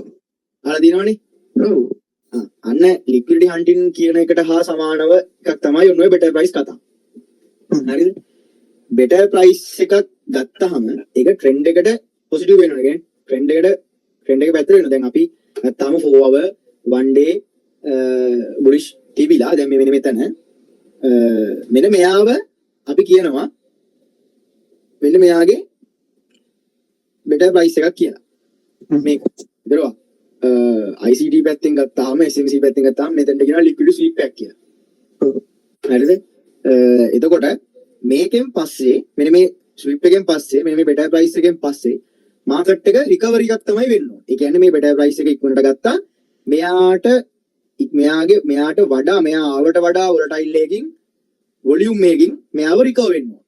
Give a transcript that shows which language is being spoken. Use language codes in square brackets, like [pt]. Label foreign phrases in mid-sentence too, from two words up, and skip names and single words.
[si] අහලා තියෙනවනේ? ඔව්. අන්න [en] liquidity hunting [si] කියන එකට හා සමානව එකක් තමයි ඔන්න ඔය [en] better price [si] කතාව. හරිද? [en] better price [si] එකක් ගත්තාම ඒක trend එකට positive වෙනවා. ඒ කියන්නේ trend එක පැත්තට වෙනවා. දැන් අපි ගත්තාම [en] 4 hour 1 day bullish [si] තිබිලා දැන් මේ මෙතන මෙන්න මෙයාව අපි කියනවා මෙන්න මෙයාගේ [en] better price [si] එකක් කියලා. මේක දරුවා ICT පැත්තෙන් ගත්තාම SMC පැත්තෙන් ගත්තාම මෙතනට කියනවා [en] liquidity sweep back [si] කියලා. හරිද? එතකොට මේකෙන් පස්සේ මෙන්න මේ ස්විප් එකෙන් පස්සේ මෙන්න මේ [en] better price [si] එකෙන් පස්සේ මාකට් එක රිකවරි එකක් තමයි වෙන්න ඕනේ. ඒ කියන්නේ මේ [en] better price [si] එක ඉක්මනට ගත්තා මෙයාට වඩා මෙයා ආවට වඩා volatile එකකින් volume එකකින් මෙයාව රිකවර් වෙන්න ඕනේ.